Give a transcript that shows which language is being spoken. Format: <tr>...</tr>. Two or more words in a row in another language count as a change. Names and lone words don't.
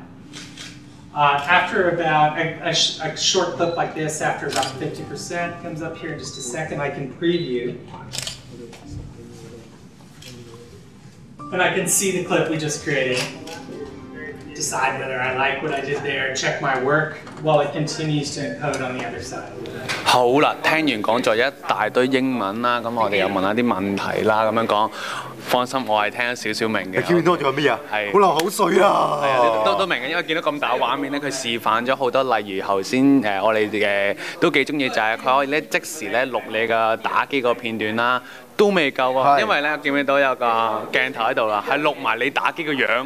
<en>After about a short clip like this, after about 50%, comes up here in just a second, I can preview. And I can see the clip we just created. Decide whether I like what I did there, check my work while it continues to encode on the other side.</en> <yue>好啦，聽完講咗一大堆英文啦，咁我哋又問下啲問題啦，咁樣講，放心，我係聽咗少少明嘅。你見到仲有咩啊？係好流口水啊！係啊，都明嘅，因為見到咁大畫面咧，佢示範咗好多，例如頭先我哋嘅都幾中意就係佢可以咧即時咧錄你嘅打機個片段啦，都未夠喎，因為咧見唔見到有個鏡頭喺度啦，係錄埋你打機個樣。</yue>